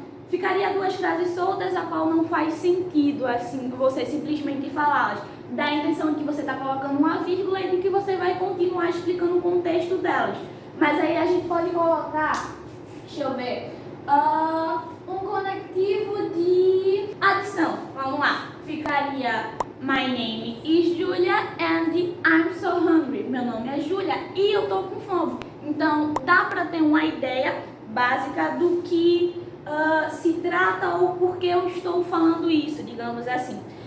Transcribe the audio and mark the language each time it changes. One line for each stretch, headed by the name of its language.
Portuguese: Ficaria duas frases soltas, a qual não faz sentido assim você simplesmente falá-las. Dá a intenção de que você está colocando uma vírgula e de que você vai continuar explicando o contexto delas. Mas aí a gente pode colocar, deixa eu ver, um conectivo de adição. Vamos lá. Ficaria
English: My name is Julia and I'm so hungry.
Portuguese: Meu nome é Julia e eu tô com fome. Então dá para ter uma ideia básica do que se trata ou por que eu estou falando isso, digamos assim.